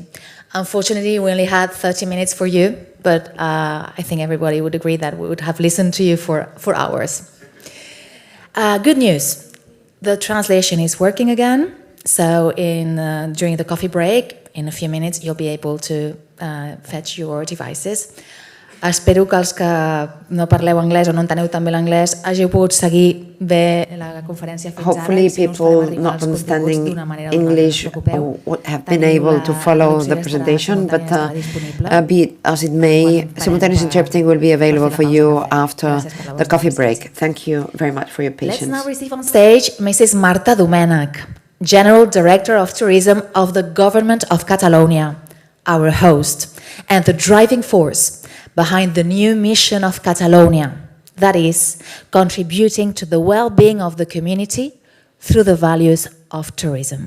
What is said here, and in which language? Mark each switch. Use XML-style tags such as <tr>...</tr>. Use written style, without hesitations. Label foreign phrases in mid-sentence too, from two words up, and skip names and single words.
<en>Unfortunately, we only had 30 minutes for you, but I think everybody would agree that we would have listened to you for hours. Good news. The translation is working again. So during the coffee break, in a few minutes, you'll be able to fetch your devices.</en> <ca>Espero que els que no parleu anglès o no enteneu tan bé l'anglès hàgiu pogut seguir bé la conferència fins ara.</ca> <en>Hopefully people not understanding English have been able to follow the presentation, but be it as it may, simultaneous interpreting will be available for you after the coffee break. Thank you very much for your patience. Let's now receive on stage Mrs. Marta Domènech, General Director of Tourism of the Government of Catalonia, our host, and the driving force behind the new mission of Catalonia, that is, contributing to the well-being of the community through the values of tourism.</en>